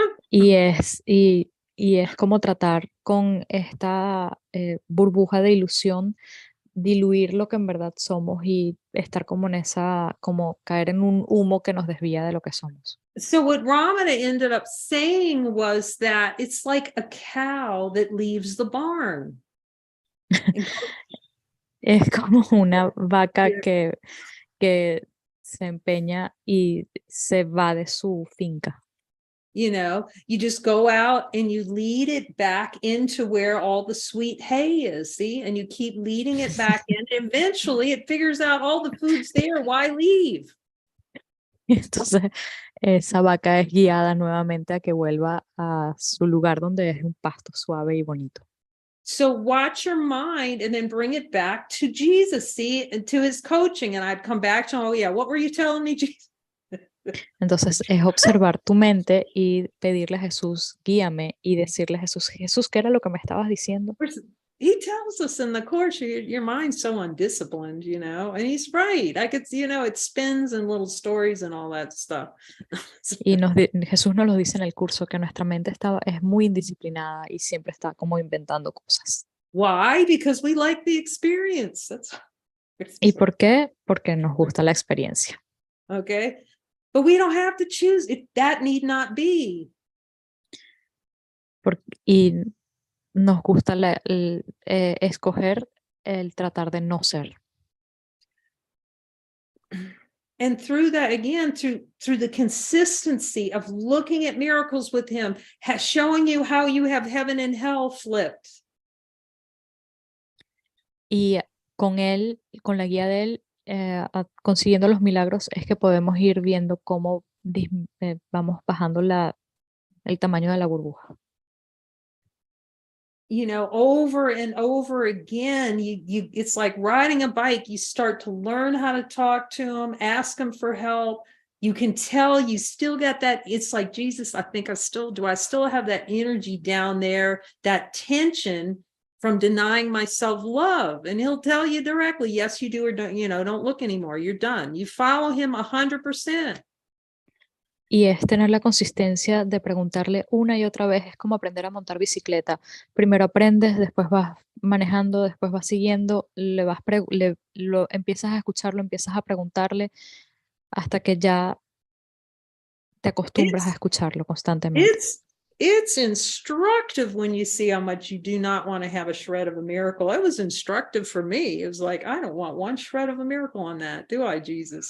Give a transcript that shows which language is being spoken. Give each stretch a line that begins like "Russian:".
Spanish: Y es como tratar con esta burbuja de ilusión, diluir lo que en verdad somos y estar como como caer en un humo que nos desvía de lo que somos.
English: So what Ramana ended up saying was that it's like a cow that leaves the barn.
Spanish: Es como una vaca que se empeña y se va de su finca.
English: You know, you just go out and you lead it back into where all the sweet hay is, see? And you keep leading it back in. Eventually it figures out all the food's there. Why leave?
Spanish: Entonces, esa vaca es guiada nuevamente a que vuelva a su lugar donde es un pasto suave y bonito.
English: So watch your mind and then bring it back to Jesus, see, and to his coaching. And I'd come back to, oh yeah, what were you telling me, Jesus?
Spanish: Entonces es observar tu mente y pedirle a Jesús, guíame, y decirle a Jesús, ¿qué era lo que me estabas diciendo?
English: He tells us in the course, your mind's so undisciplined, you know, and he's right. I could, you know, it spins and little stories and all that stuff.
Spanish: Y Jesús nos lo dice en el curso, que nuestra mente es muy indisciplinada y siempre está como inventando cosas.
English: Why? Because we like the experience.
Spanish: ¿Y por qué? Porque nos gusta la experiencia.
English: Okay. But we don't have to choose. That need not be.
Spanish: Y nos gusta escoger el tratar de no ser.
English: And through that, again, through the consistency of looking at miracles with him, showing you how you have heaven and hell flipped.
Spanish: Y con él, con la guía de él, consiguiendo los milagros, es que podemos ir viendo cómo vamos bajando el tamaño de la burbuja.
English: You know, over and over again, it's like riding a bike. You start to learn how to talk to him, ask him for help. You can tell you still got that. It's like, Jesus, I think I still have that energy down there, that tension from denying myself love. And he'll tell you directly, yes, you do, or don't, don't look anymore. You're done. You follow him 100%.
Spanish: Y es tener la consistencia de preguntarle una y otra vez. Es como aprender a montar bicicleta. Primero aprendes, después vas manejando, después vas siguiendo, empiezas a escucharlo, empiezas a preguntarle hasta que ya te acostumbras a escucharlo constantemente.
English: It's instructive when you see how much you do not want to have a shred of a miracle. It was instructive for me. It was like, I don't want one shred of a miracle on that, do I, Jesus?